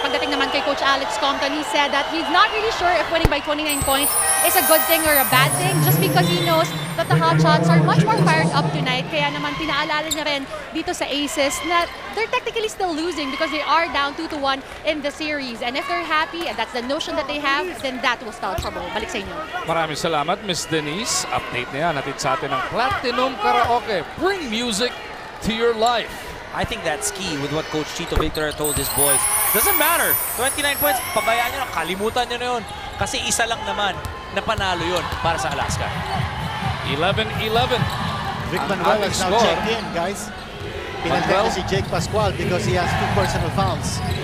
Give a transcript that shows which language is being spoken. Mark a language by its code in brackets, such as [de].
[tl] At pagdating naman kay [en] Coach Alex Compton, he said that he's not really sure if winning by 29 points is a good thing or a bad thing, just because he knows that the Hotshots are much more fired up tonight. [tl] Kaya naman pinaalala niya rin dito sa Aces na [en] they're technically still losing because they are down 2-1 in the series. And if they're happy, and that's the notion that they have, then that will spell trouble. [tl] Balik sa inyo. Maraming salamat, Miss Denise. Update na yan. Hatid sa atin ang Platinum Karaoke. [en] Bring music to your life. I think that's key with what Coach Chito Victor told his boys. Doesn't matter. [tl] 29 points, pabayaan nyo na, kalimutan nyo na yun. Kasi isa lang naman na panalo yun para sa Alaska. 11-11. [en] Vic Manuel has now checked in, guys. [tl] Pinagdala si [en] Jake Pascual because he has 2 personal fouls.